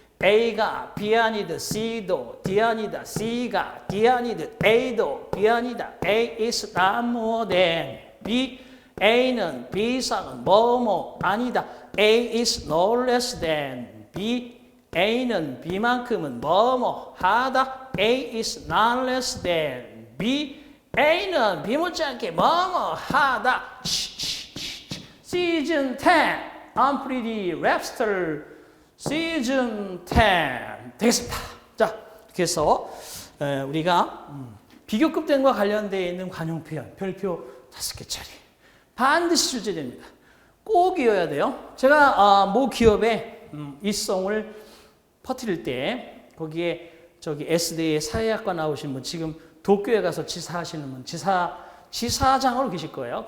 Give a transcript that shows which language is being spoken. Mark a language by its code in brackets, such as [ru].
[ko] A가 B 아니듯 C도 D 아니다. C가 D 아니듯 A도 B 아니다. [en] A is not more than B. [ko] A는 B 이상은 뭐뭐 아니다. [en] A is no less than B. [ko] A는 B만큼은 뭐뭐 하다. [en] A is not less than B. [ko] A는 B 못지않게 뭐뭐 하다. [en] Season 10 I'm pretty rapster. [ko] Season 10 되겠습니다. 자, 이렇게 해서 우리가 비교급된과 관련되어 있는 관용 표현 별표 5개짜리 반드시 출제됩니다. 꼭 외워야 돼요. 제가 모 기업에 이성을 퍼뜨릴 때 거기에 저기 S대의 사회학과 나오신 분 지금 도쿄에 가서 지사하시는 분 지사장으로 계실 거예요.